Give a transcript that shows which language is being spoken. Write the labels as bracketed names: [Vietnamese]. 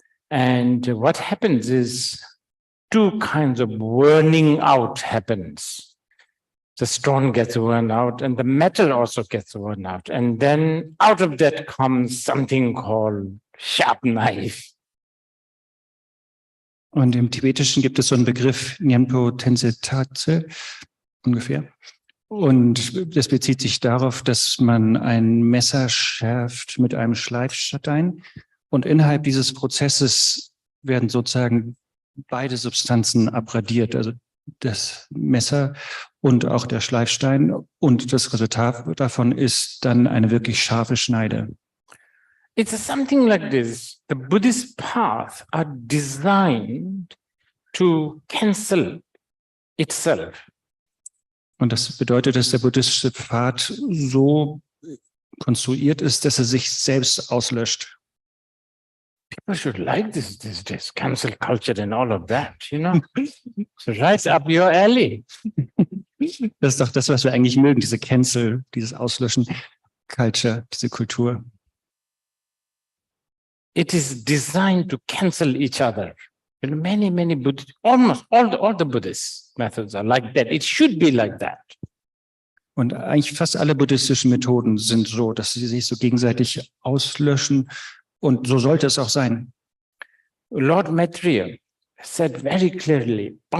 [English] And what happens is two kinds of worning out happens. The stone gets worn out and the metal also gets worn out. And then out of that comes something called sharp knife. [German] Und im Tibetischen gibt es so einen Begriff, Nyempo Tense Tatse, ungefähr. Und das bezieht sich darauf, dass man ein Messer schärft mit einem Schleifstein. Und innerhalb dieses Prozesses werden sozusagen beide Substanzen abradiert, also das Messer und auch der Schleifstein. Und das Resultat davon ist dann eine wirklich scharfe Schneide. [English] It's something like this. The Buddhist paths are designed to cancel itself. [German] Und das bedeutet, dass der buddhistische Pfad so konstruiert ist, dass er sich selbst auslöscht. [English] People should like this cancel culture and all of that, So right up your alley. [German] Das ist doch das, was wir eigentlich mögen, diese Cancel, dieses Auslöschen, Culture, diese Kultur. [English] It is designed to cancel each other. Many Buddhists, almost all the Buddhist methods are like that. It should be like that. [German] Und eigentlich fast alle buddhistischen Methoden sind so, dass sie sich so gegenseitig auslöschen. Und so sollte es auch sein. [English] Lord Maitreya said very clearly,